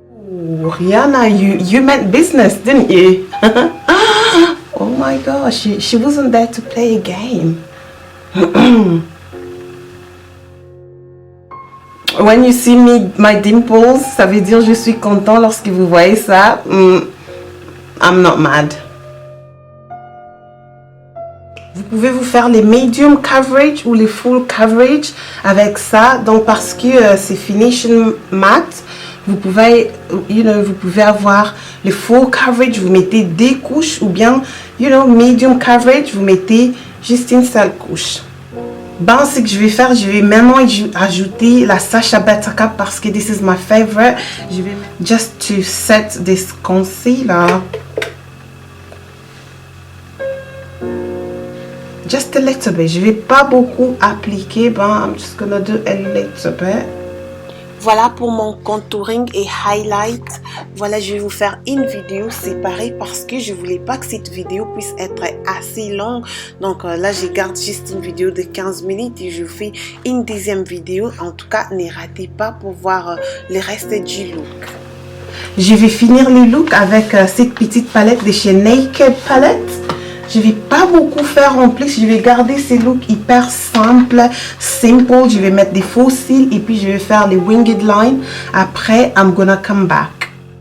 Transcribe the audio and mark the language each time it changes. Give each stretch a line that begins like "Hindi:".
English: Ooh, Rihanna, you meant business, didn't you? Oh my gosh, she wasn't there to play a game. When you see me, my dimples,
French: ça veut dire je suis content lorsque vous voyez ça.
English: I'm not mad.
French: Vous pouvez vous faire les medium coverage ou les full coverage avec ça. Donc parce que c'est finishing matte, vous pouvez, vous pouvez avoir les full coverage, vous mettez des couches, ou bien, medium coverage, vous mettez juste une seule couche. Bon, ce que je vais faire, je vais maintenant ajouter la Sacha Buttercup parce que
English: this is my favorite.
French: Je vais
English: just to set this concealer. Just a little bit.
French: Je vais pas beaucoup appliquer.
English: Bon, I'm just gonna do a little bit.
French: Voilà pour mon contouring et highlight. Voilà, je vais vous faire une vidéo séparée parce que je voulais pas que cette vidéo puisse être assez longue. Donc là, je garde juste une vidéo de 15 minutes et je vous fais une deuxième vidéo. En tout cas, ne ratez pas pour voir le reste du look. Je vais finir le look avec cette petite palette de chez Naked Palette. Je vais pas beaucoup faire en plus, je vais garder ces looks hyper simples, simple. Je vais mettre des faux cils et puis je vais faire les winged lines. Après,
English: I'm gonna come back.